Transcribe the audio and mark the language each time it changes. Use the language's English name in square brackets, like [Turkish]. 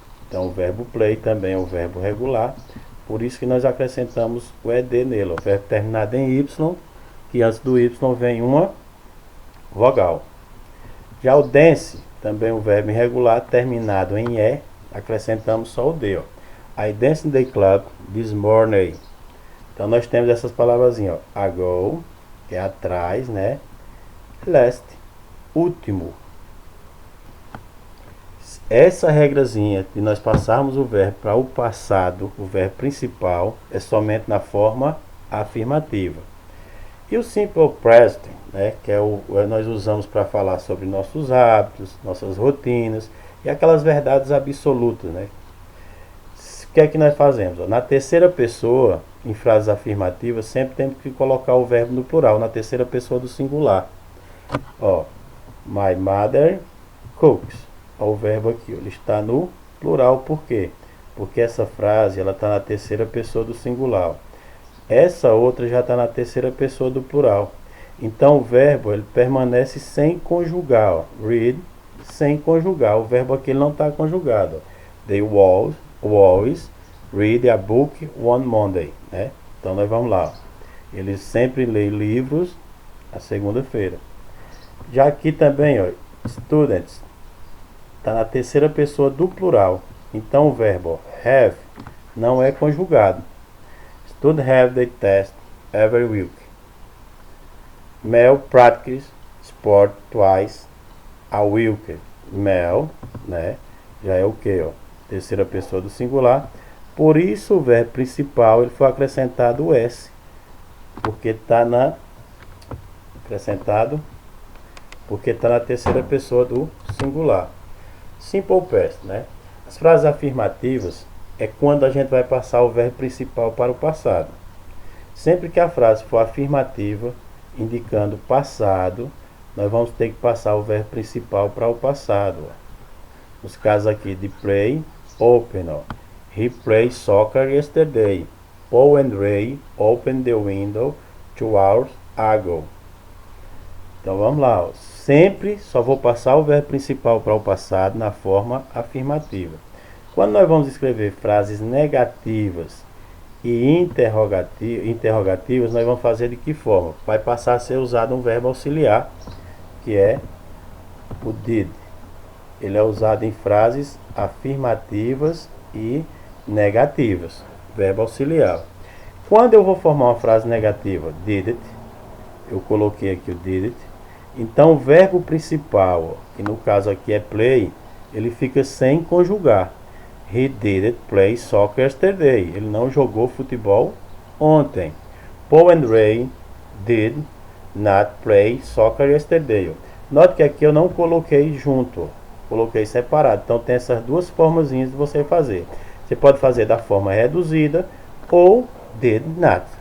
[Portuguese] Então o verbo play também é o verbo regular. Por isso que nós acrescentamos o ed nele. O verbo terminado em y, que antes do y vem uma vogal. Já o dance, também o verbo irregular, terminado em e, acrescentamos só o d. [English] I danced in the club this morning. [Portuguese] Então nós temos essas palavrazinhas, ago, que é atrás, né? Last, último. Essa regrazinha de nós passarmos o verbo para o passado, o verbo principal, é somente na forma afirmativa. E o Simple Present, né, que nós usamos para falar sobre nossos hábitos, nossas rotinas e aquelas verdades absolutas, né? O que é que nós fazemos? Na terceira pessoa, em frases afirmativas, sempre temos que colocar o verbo no plural, na terceira pessoa do singular. [English] My mother cooks. [Portuguese] O verbo aqui, ele está no plural, por quê? Porque essa frase ela está na terceira pessoa do singular. Essa outra já está na terceira pessoa do plural. Então o verbo ele permanece sem conjugar. Read, sem conjugar. O verbo aqui ele não está conjugado. [English] They always read a book on Monday. [Portuguese] Né? Então nós vamos lá. Eles sempre leem livros na segunda-feira. Já aqui também, students, está na terceira pessoa do plural. Então o verbo have não é conjugado. [English] Students have the test every week. Mel practice sport twice a week. [Portuguese] Mel, né? Já é o que? Terceira pessoa do singular. Por isso o verbo principal ele foi acrescentado o s. Porque está na acrescentado porque está na terceira pessoa do singular. Simple Past, né? As frases afirmativas é quando a gente vai passar o verbo principal para o passado. Sempre que a frase for afirmativa, indicando passado, nós vamos ter que passar o verbo principal para o passado. Nos casos aqui de play, open. [English] He played soccer yesterday. Paul and Ray opened the window 2 hours ago. [Portuguese] Então vamos lá. Sempre só vou passar o verbo principal para o passado na forma afirmativa. Quando nós vamos escrever frases negativas e interrogativas, nós vamos fazer de que forma? Vai passar a ser usado um verbo auxiliar, que é o did. Ele é usado em frases afirmativas e negativas. Verbo auxiliar. Quando eu vou formar uma frase negativa, did it, eu coloquei aqui o did it. Então o verbo principal, que no caso aqui é play, ele fica sem conjugar. [English] He didn't play soccer yesterday. [Portuguese] Ele não jogou futebol ontem. [English] Paul and Ray did not play soccer yesterday. [Portuguese] Note que aqui eu não coloquei junto, coloquei separado. Então tem essas duas formazinhas de você fazer. Você pode fazer da forma reduzida ou did not.